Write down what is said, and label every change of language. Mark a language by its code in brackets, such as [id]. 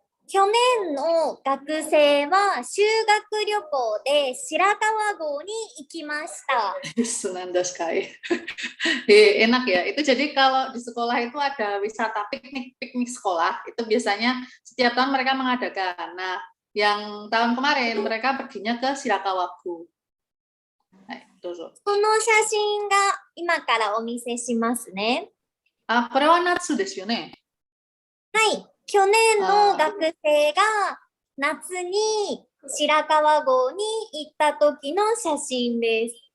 [ja] 去年の学生は修学旅行で白川郷に行きました。 [id] Senanda sekali. Enak ya. Itu jadi kalau di sekolah itu ada wisata piknik sekolah. Itu biasanya setiap tahun mereka mengadakan. Nah, yang tahun kemarin mereka perginya ke Shirakawa-ku. [ja] どうぞ。この写真が今からお見せしますね。あ、これは夏ですよね。はい。去年の学生が夏に白川郷に行った時の写真です。